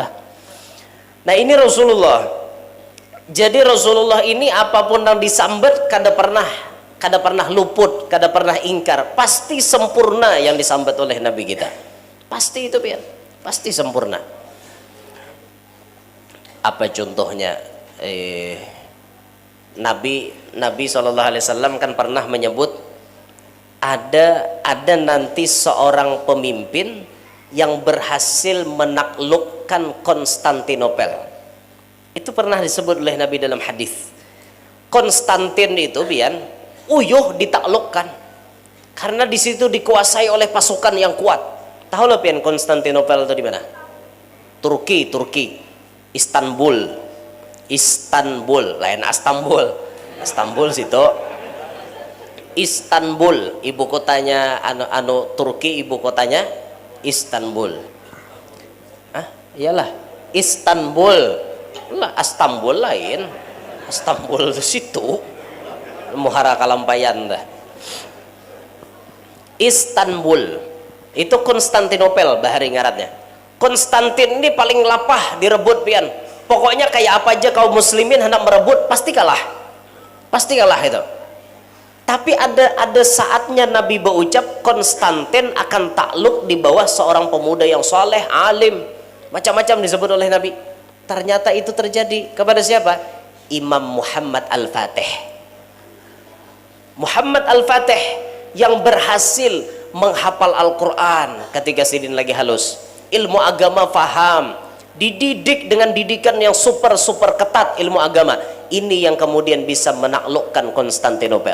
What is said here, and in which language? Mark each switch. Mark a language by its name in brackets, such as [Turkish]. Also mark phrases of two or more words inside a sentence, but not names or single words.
[Banjar] Nah ini Rasulullah, jadi Rasulullah ini apapun yang disambat kada pernah luput, kada pernah ingkar, pasti sempurna yang disambat oleh Nabi kita pasti itu pian pasti sempurna. [Indonesian] Apa contohnya? Nabi SAW kan pernah menyebut ada nanti seorang pemimpin yang berhasil menaklukkan Konstantinopel. Itu pernah disebut oleh Nabi dalam hadis. [Banjar] Konstantin itu pian uyuh ditaklukkan karena di situ dikuasai oleh pasukan yang kuat. Tahu lo pian Konstantinopel itu di mana? [Indonesian] Turki Istanbul lain Istanbul situ Istanbul [Banjar] ibu kotanya Turki ibu kotanya Istanbul iyalah Istanbul lah Istanbul lain Istanbul situ muhara kalampayan dah Istanbul itu Konstantinopel bahari ngaratnya. Konstantin ini paling lapah direbut pian pokoknya kayak apa aja kaum muslimin hendak merebut pasti kalah itu. [Indonesian] Tapi ada saatnya Nabi berucap Konstantin akan takluk di bawah seorang pemuda yang soleh alim macam-macam disebut oleh Nabi. [Banjar] Ternyata itu terjadi kepada siapa? Imam Muhammad Al-Fatih yang berhasil menghafal Al-Quran ketika sidin lagi halus ilmu agama faham dididik dengan didikan yang super ketat ilmu agama ini yang kemudian bisa menaklukkan Konstantinopel.